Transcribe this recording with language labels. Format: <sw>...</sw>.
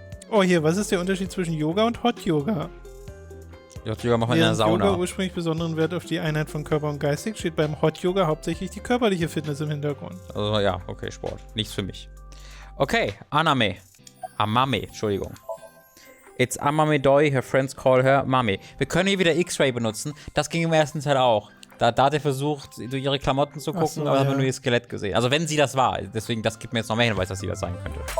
<de>Oh, hier, was ist der Unterschied zwischen Yoga und Hot Yoga? Hot Yoga machen wir in der Während Yoga Sauna. ursprünglich besonderen Wert auf die Einheit von Körper und Geist legt, steht beim Hot Yoga hauptsächlich die körperliche Fitness im Hintergrund. Also ja, okay, Sport. Nichts für mich. Okay, Amame, Entschuldigung.</de> <en>It's Amame Doi, her friends call her Mame.</en> <de>Wir können hier wieder X-Ray benutzen. Das ging im ersten Teil auch. Da hat er versucht, durch ihre Klamotten zu gucken, so, aber haben ja. wir nur ihr Skelett gesehen. Also wenn sie das war. Deswegen, das gibt mir jetzt noch mehr Hinweis, dass sie das sein könnte.</de>